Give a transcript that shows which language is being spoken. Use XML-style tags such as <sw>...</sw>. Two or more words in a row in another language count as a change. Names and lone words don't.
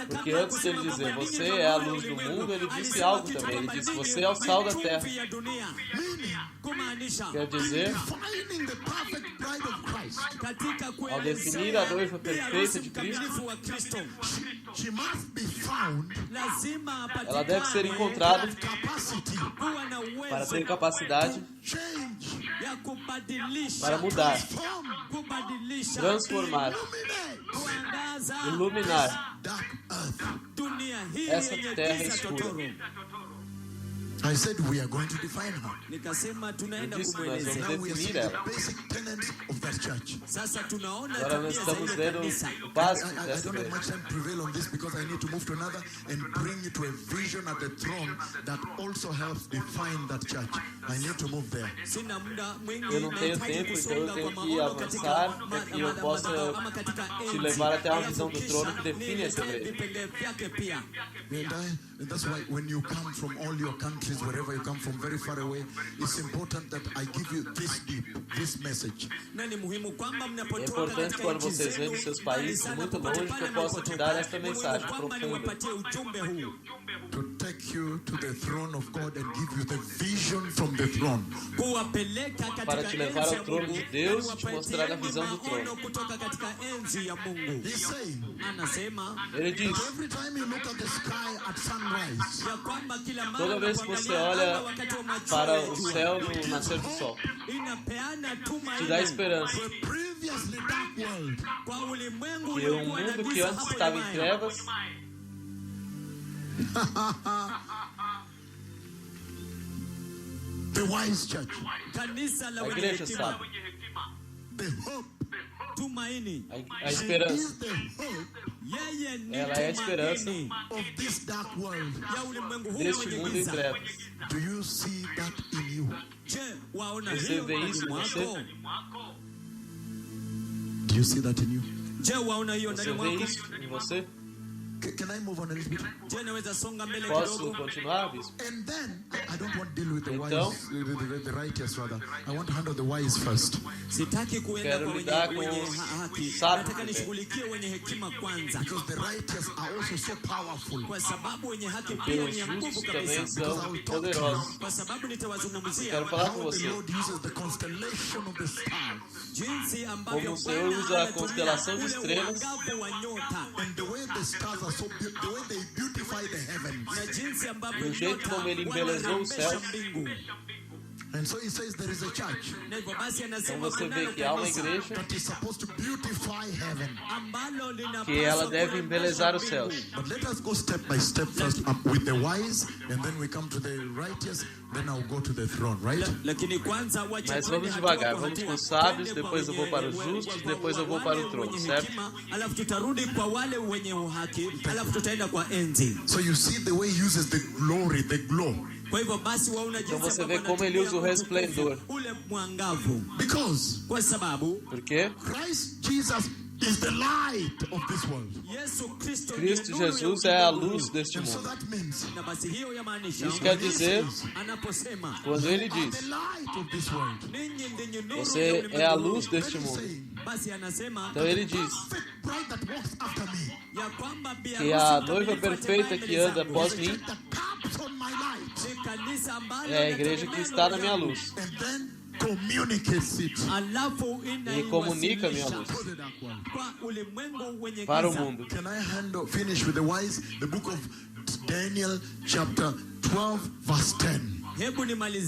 <pt>Porque</pt> <sw>kabla</sw> <pt>antes dele</pt> <sw>kusema</sw> <pt>dizer,</pt> <sw>kwamba</sw> <pt>você</pt> <sw>ninyi</sw> <pt>é a</pt> <sw>ndio</sw> <pt>luz do</pt> <sw>ulimwengu,</sw> <pt>mundo, ele disse</pt> <sw>alisema</sw> <pt>algo</pt> <sw>kitu</sw> <pt>também. Ele</pt> <sw>kwamba</sw> <pt>disse,</pt> <sw>ninyi</sw> <pt>você é o sal da</pt> <sw>ni</sw> <pt>terra.</pt> <sw>chumvi ya dunia.</sw> <en>Meaning,</en> <sw>Kumaanisha</sw> <pt>Quer dizer,</pt> <en>defining the perfect bride of Christ. Christ,</en> <sw>katika</sw> <pt>Ao definir a noiva</pt> <sw>pia</sw> <pt>perfeita</pt> <sw>harusi</sw> <pt>de Cristo,</pt> <sw>mkamilifu wa Kristo,</sw> <en>she must be found</en> <sw>lazima</sw> <pt>ela deve ser</pt> <sw>apatikane</sw> <pt>encontrada</pt> <en>capacity</en> <sw>kuwa na</sw> <pt>para</pt> <sw>uwezo</sw> <pt>ter capacidade</pt> <en>change,</en> <sw>ya kubadilisha,</sw> <pt>para mudar,</pt> <sw>kubadilisha,</sw> <pt>transformar,</pt> <en>illuminate</en> <sw>kuangaza</sw> <pt>iluminar</pt> <en>dark earth.</en> <sw>dunia hii</sw> <pt>essa</pt> <sw>yenye</sw> <pt>terra</pt> <sw>giza</sw> <pt>escura. totoro.</pt> <en>I said we are going to define her.</en> <sw>Nikasema tunaenda</sw> <pt>Eu disse, nós vamos</pt> <sw>kumwelezea.</sw> <en>Now we are seeing</en> <pt>definir</pt> <en>the</en> <pt>ela.</pt> <en>basic tenets of that church.</en> <sw>Sasa tunaona</sw> <pt>Agora nós</pt> <sw>tabia za</sw> <pt>estamos</pt> <sw>ile</sw> <pt>vendo</pt> <sw>kanisa.</sw> <pt>o básico</pt> <en>I</en> <pt>dessa</pt> <en>don't have</en> <pt>igreja.</pt> <en>much time to prevail on this because I need to move to another and bring it to a vision at the throne that also helps define that church. I need to move there.</en> <sw>Sina muda mwingi,</sw> <pt>Eu não tenho</pt> <sw>nahitaji</sw> <pt>tempo, então eu</pt> <sw>kusonga</sw> <pt>tenho</pt> <sw>kwa</sw> <pt>que</pt> <sw>maono katika</sw> <pt>avançar para que eu possa</pt> <sw>ama katika</sw> <pt>te</pt> <sw>enzi.</sw> <pt>levar até a</pt> <sw>Alafu</sw> <pt>visão do</pt> <sw>kisha</sw> <pt>trono que define essa</pt> <sw>niletae</sw> <pt>igreja.</pt> <sw>vipengele vyake pia.</sw> <en>And that's why when you come from all your countries, wherever you come from, very far away, it's important that I give you this deep, this message.</en> <sw>Na ni muhimu kwamba</sw> <pt>É</pt> <sw>mnapotoka</sw> <pt>importante</pt> <sw>katika</sw> <pt>quando</pt> <sw>nchi</sw> <pt>vocês vêm</pt> <sw>zenu</sw> <pt>dos seus</pt> <sw>mbali</sw> <pt>países</pt> <sw>sana</sw> <pt>muito</pt> <sw>popote</sw> <pt>longe que</pt> <sw>pale</sw> <pt>eu possa te</pt> <sw>mnapotoka,</sw> <pt>dar esta</pt> <sw>ni muhimu mensagem kwamba</sw> <pt>profunda</pt> <sw>niwapatie ujumbe huu</sw> <en>To take you to the throne of God and give you the vision from the throne.</en> <sw>kuwapeleka</sw> <pt>Para</pt> <sw>katika</sw> <pt>te levar</pt> <sw>enzi</sw> <pt>ao</pt> <sw>ya</sw> <pt>trono</pt> <sw>Mungu</sw> <pt>de Deus</pt> <sw>na</sw> <pt>e te mostrar a</pt> <sw>niwapatieni</sw> <pt>visão do</pt> <sw>maono</sw> <pt>trono.</pt> <sw>kutoka katika enzi ya Mungu.</sw> <en>He's saying</en> <sw>Anasema</sw> <pt>Ele diz:</pt> <en>that every time you look at the sky at sunrise,</en> <sw>ya kwamba kila mara</sw> <pt>toda vez que você</pt> <sw>unapoangalia anga</sw> <pt>olha</pt> <sw>wakati wa machweo</sw> <pt>para</pt> <sw>ya</sw> <pt>o</pt> <sw>jua,</sw> <pt>céu no nascer do sol,</pt> <sw>inapeana</sw> <pt>te dá</pt> <sw>tumaini</sw> <pt>esperança</pt> <en>the previously dark world,</en> <sw>kwa ulimwengu</sw> <pt>que o</pt> <sw>uliokuwa na</sw> <pt>mundo que</pt> <sw>giza</sw> <pt>antes</pt> <sw>hapo</sw> <pt>estava em</pt> <sw>nyuma.</sw> <pt>trevas,</pt> <en>the wise church,</en> <sw>Kanisa la</sw> <pt>a</pt> <sw>wenye</sw> <pt>igreja</pt> <sw>hekima,</sw> <pt>sabe,</pt> <en>the hope,</en> <sw>tumaini.</sw> <pt>a</pt> <en>she</en> <pt>esperança.</pt> <en>is the hope</en> <sw>Yeye ni</sw> <pt>Ela é a esperança</pt> <sw>tumaini</sw> <en>of this dark world.</en> <sw>ya ulimwengu huu</sw> <pt>deste</pt> <sw>wenye</sw> <pt>mundo em</pt> <sw>giza.</sw> <pt>trevas.</pt> <en>Do you see that in you?</en> <sw>Je, waona</sw> <pt>Você</pt> <sw>hiyo</sw> <pt>vê</pt> <sw>ndani</sw> <pt>isso em você?</pt> <sw>mwako?</sw> <en>Do you see that in you?</en> <sw>Je, waona hiyo ndani</sw> <pt>Você vê</pt> <sw>mwako?</sw> <pt>isso em você?</pt> <en>Can I move on a little bit?</en> <sw>Je, naweza songa mbele</sw> <pt>Posso</pt> <sw>kidogo?</sw> <pt>continuar, bispo?</pt> <en>And then I don't want to deal with the</en> <pt>Então?</pt> <en>wise, the righteous rather. I want to handle the wise first.</en> <sw>Sitaki kuenda</sw> <pt>Quero</pt> <sw>kwa</sw> <pt>lidar</pt> <sw>wenye</sw> <pt>com</pt> <sw>haki.</sw> <pt>sábios</pt> <sw>Nataka</sw> <pt>primeiro.</pt> <sw>nishughulikie wenye hekima kwanza,</sw> <en>Because the righteous are also so powerful.</en> <sw>kwa sababu wenye haki</sw> <pt>Porque</pt> <sw>pia</sw> <pt>os</pt> <sw>ni ya nguvu</sw> <pt>justos</pt> <sw>kabisa.</sw> <pt>também são poderosos.</pt> <sw>Kwa sababu nitawazungumzia</sw> <pt>Quero falar com</pt> <en>How the</en> <pt>você.</pt> <en>Lord uses the constellation of the stars</en> <sw>jinsi ambavyo</sw> <pt>Como o Senhor</pt> <sw>Bwana</sw> <pt>usa a</pt> <sw>anatumia</sw> <pt>constelação de</pt> <sw>ule</sw> <pt>estrelas.</pt> <sw>uangavu wa nyota</sw> <en>and the way the stars are so beautiful, the way they beautify the heavens.</en> <sw>na jinsi ambavyo</sw> <pt>Do jeito</pt> <sw>nyota</sw> <pt>como ele embelezou o céu.</pt> <sw>wanarembesha mbingu.</sw> <en>And so he says there is a church</en> <sw>Na hivyo basi</sw> <pt>Então</pt> <sw>anasema</sw> <pt>você vê</pt> <sw>kunalo</sw> <pt>que há uma</pt> <sw>kanisa</sw> <pt>igreja</pt> <en>that is supposed to beautify heaven.</en> <sw>ambalo linapaswa</sw> <pt>que ela deve</pt> <sw>kurembesha</sw> <pt>embelezar os</pt> <sw>mbingu.</sw> <pt>céus.</pt> <en>But let us go step by step first with the wise, and then we come to the righteous, then I'll go to the throne, right?</en> <sw>Lakini kwanza wacha</sw> <pt>Mas</pt> <sw>twende</sw> <pt>vamos</pt> <sw>hatua</sw> <pt>devagar,</pt> <sw>kwa</sw> <pt>vamos</pt> <sw>hatua.</sw> <pt>com os sábios,</pt> <sw>Twende kwa</sw> <pt>depois eu vou</pt> <sw>wenye-</sw> <pt>para os</pt> <sw>we-</sw> <pt>justos,</pt> <sw>kwa-</sw> <pt>depois eu vou</pt> <sw>wale</sw> <pt>para o trono,</pt> <sw>wenye</sw> <pt>certo?</pt> <sw>hekima, alafu tutarudi kwa wale wenye uhaki, alafu tutaenda kwa enzi.</sw> <en>So you see the way he uses the glory, the glow.</en> <sw>Kwa hivyo basi waona jinsi</sw> <pt>você</pt> <sw>ambavyo</sw> <pt>vê como ele usa o</pt> <sw>anatumia</sw> <pt>resplendor.</pt> <sw>utukufu, ule mwangavu,</sw> <en>Because</en> <sw>kwa sababu</sw> <pt>Porque</pt> <en>Christ Jesus is the light of this world.</en> <sw>Yesu Kristo</sw> <pt>Cristo</pt> <sw>ndiye nuru ya</sw> <pt>Jesus é a</pt> <sw>ulimwengu</sw> <pt>luz</pt> <sw>huu.</sw> <pt>deste</pt> <en>And so</en> <pt>mundo.</pt> <en>that means</en> <sw>Na basi hiyo yamaanisha</sw> <pt>Isso quer dizer,</pt> <sw>anaposema</sw> <pt>quando ele</pt> <en>you are</en> <pt>diz,</pt> <en>the light of this world.</en> <sw>ninyi ndiye nuru</sw> <pt>você</pt> <sw>ya</sw> <pt>é a</pt> <sw>ulimwengu huu.</sw> <pt>luz deste</pt> <en>Then he's</en> <pt>mundo.</pt> <en>saying,</en> <sw>Basi anasema</sw> <pt>Então ele diz</pt> <en>perfect bride that walks after me.</en> <sw>ya kwamba bi</sw> <pt>que</pt> <sw>harusi</sw> <pt>a</pt> <sw>mkamilifu</sw> <pt>noiva</pt> <sw>atembaye</sw> <pt>perfeita</pt> <sw>mbele</sw> <pt>que anda</pt> <sw>zangu.</sw> <pt>após</pt> <en>The</en> <pt>mim</pt> <en>church that taps on my light</en> <sw>Ni kanisa ambalo</sw> <pt>é a igreja que está na minha luz</pt> <en>and then communicates it</en> <sw>alafu</sw> <pt>e comunica a minha luz</pt> <en>to the dark world.</en> <sw>kwa ulimwengu wenye</sw> <pt>para o</pt> <sw>giza.</sw> <pt>mundo.</pt> <en>Can I finish with the wise? The book of Daniel, chapter 12, verse 10.</en> <sw>Hebu nimalizie</sw>